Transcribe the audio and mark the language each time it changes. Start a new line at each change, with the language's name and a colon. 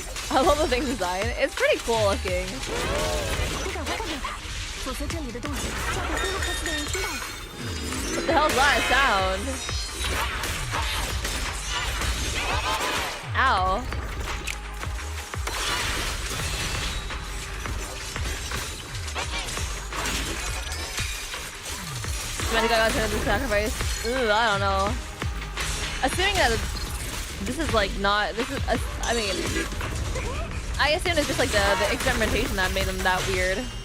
English: I love the thing's design. It's pretty cool looking.
Chinese: 你赶快干掉它，否则这里的动静就要被菲洛克斯的人听到了。
English: What the hell's that sound? Ow. When got turned into sacrifice. Ooh, I don't know. Assuming that this is like not, this is, I mean, I assume it's just like the experimentation that made them that weird.